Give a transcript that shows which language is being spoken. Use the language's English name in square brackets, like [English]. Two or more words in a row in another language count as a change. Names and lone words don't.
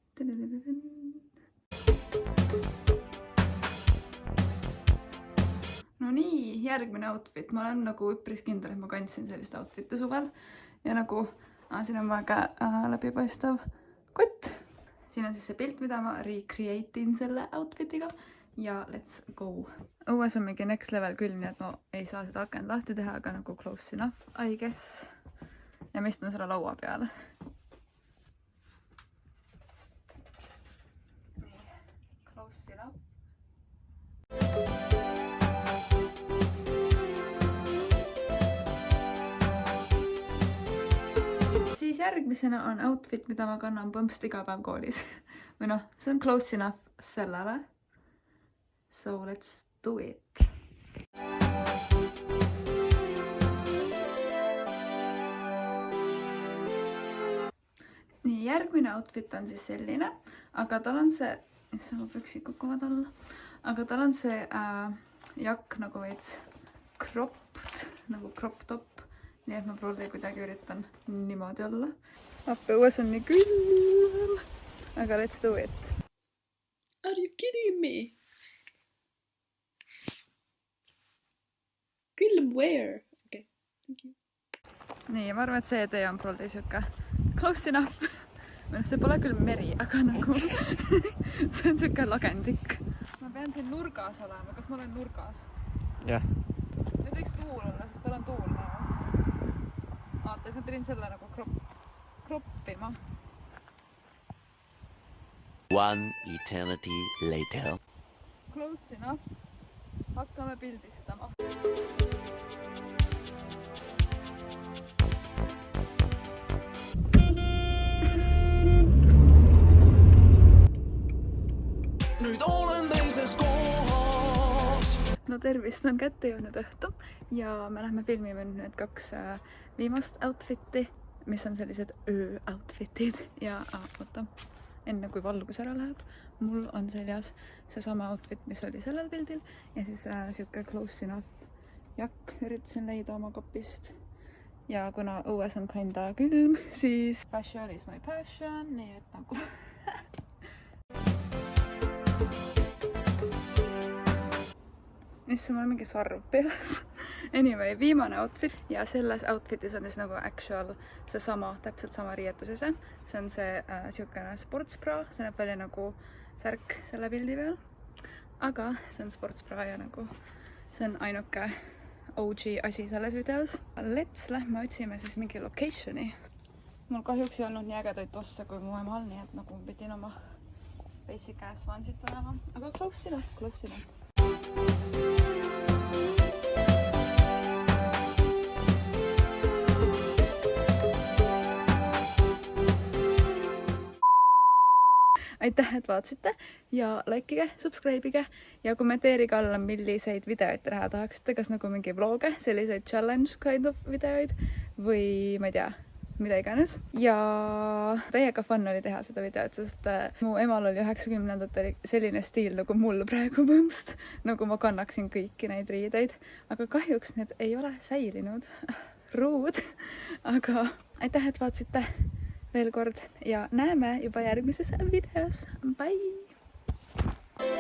[Estonian] No nii, järgmine outfit. Ma olen nagu üpris kindel, et ma kandsin sellist outfit'i suvel. Ja nagu siin on väga läbipaistav kott. Siin on siis see pilt, mida ma recreate'in selle outfitiga. [English] Ja let's go. [Estonian] Õues on mingi [English] next level [Estonian] külm, nii et ma ei saa seda akent lahti teha, aga nagu [English] close enough, I guess. [Estonian] Ja ma istun selle laua peale. Nii, [English] close enough. [Estonian] Siis järgmisena on outfit, mida ma kannan põmpst iga päev koolis. Või noh, see on [English] close enough [Estonian] sellele. [English] So let's do it. [Estonian] Nii, järgmine outfit on siis selline, aga tal on see, issa ma püksid kukuvad alla, aga tal on see jakk nagu veits cropped, nagu [English] crop top. [Estonian] Nii et ma prolli kuidagi üritan niimoodi olla. Appi õues on nii külm, aga [English] let's do it. Are you kidding me? Külm where? Okay, thank you. [Estonian] Nii, ma arvan, et see tee on prolli siuke [English] close enough. [Estonian] See pole küll meri, aga nagu see on siuke lagendik. Ma pean siin nurgas olema. Kas ma olen nurgas? Jah. Nüüd võiks tuul olla, sest tal on tuul näos. Vaata, siis ma pidin selle nagu kroppima. [English] One eternity later. Close enough. [Estonian] Hakkame pildistama. Nüüd olen teises kohas. No tervist, on kätte jõudnud õhtu ja me lähme filmime nüüd 2 viimast outfit'i mis on sellised öö-outfitid ja oota, enne kui valgus ära läheb, mul on seljas seesama outfit, mis oli sellel pildil ja siis siuke [English] close enough [Estonian] jakk üritasin leida oma kapist. Ja kuna õues on kinda külm, siis [English] fashion is my passion, [Estonian] nii et nagu issand, mul on mingi sarv peas. Anyway, viimane outfit ja selles outfitis on siis nagu actual seesama, täpselt sama riietusese. See on see siukene sportsbra, see näeb välja nagu särk selle pildi peal. Aga see on sportsbra ja nagu see on ainuke OG asi selles videos. Let's lähme otsime siis mingi locationi. Mul kahjuks ei olnud nii ägedaid tosse kui mu emal, nii et nagu pidin oma [English] basic ass [Estonian] vansit panema. [English] Aga close enough, close enough. [Estonian] Aitäh, et vaatasite ja likeige, subscribe'ige ja kommenteerige alla, milliseid videoid te näha tahaksite, kas nagu mingi vloge, selliseid [English] challenge kind of [Estonian] videoid või ma ei tea, mida iganes. Ja täiega fun oli teha seda videot, sest mu emal oli 90-ndatel selline stiil nagu mul praegu põhimõtteliselt, nagu ma kannaksin kõiki neid riideid, aga kahjuks need ei ole säilinud. Ruud, aga aitäh, et vaatasite veel kord ja näeme juba järgmises videos.